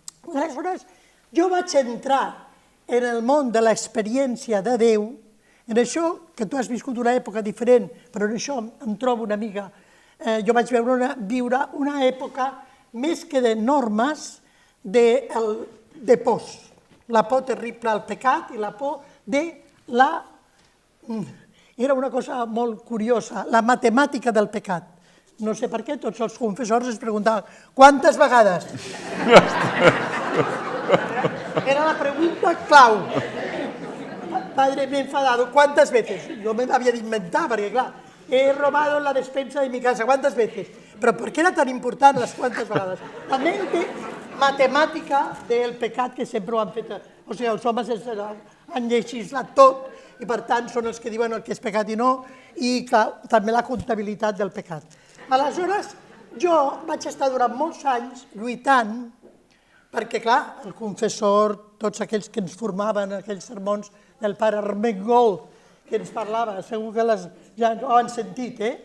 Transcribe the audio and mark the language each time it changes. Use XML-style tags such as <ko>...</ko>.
<ca>Aleshores, jo vaig entrar en el món de l'experiència de Déu, en això que tu has viscut una època diferent, però en això em trobo una mica... Jo vaig viure una època més que de normes, de pors. La por terrible al pecat i la por de la... Era una cosa molt curiosa, la matemàtica del pecat. No sé per què tots els confessors es preguntaven ¿cuántas vegades? Era la pregunta clau.</ca> <es>Padre, me he enfadado, ¿cuántas veces? Yo me había de inventar, porque claro, he robado la despensa de mi casa, ¿cuántas veces?</es> <ca>Però per què era tan important les quantes vegades? La mente matemàtica del pecat que sempre ho han fet, o sigui, els homes han legislat tot i per tant són els que diuen el que és pecat i no, i també la comptabilitat del pecat. Aleshores, jo vaig estar durant molts anys lluitant perquè, clar, el confessor, tots aquells que ens formaven, aquells sermons del pare Armengol, que ens parlava, segur que ja ho han sentit,</ca>